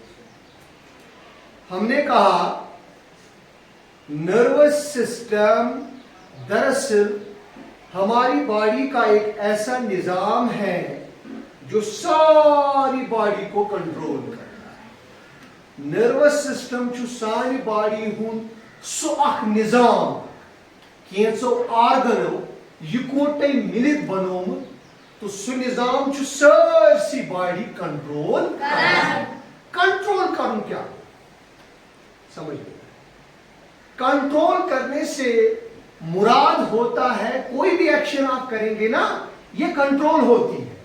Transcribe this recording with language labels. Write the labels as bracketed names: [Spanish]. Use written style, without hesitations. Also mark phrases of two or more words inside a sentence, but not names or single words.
[Urdu] ہم نے کہا [English] nervous system [Urdu] درحقیقت ہماری باڈی کا ایک ایسا نظام ہے جو ساری باڈی کو کنٹرول کرتا ہے. [English] nervous system [Kashmiri] چھُ ساری باڈی ہُنٛد سُہ اَکھ نِظام کیٚنٛژَو آرگنَو اِکوَٹہٕ مِلِتھ بَنیومُت, تہٕ سُہ نِظام چھُ ساری باڈی کنٹرول کَرُن کیا [Urdu] سمجھ لو. کنٹرول کرنے سے مراد ہوتا ہے کوئی بھی ایکشن آپ کریں گے نا، یہ کنٹرول ہوتی ہے.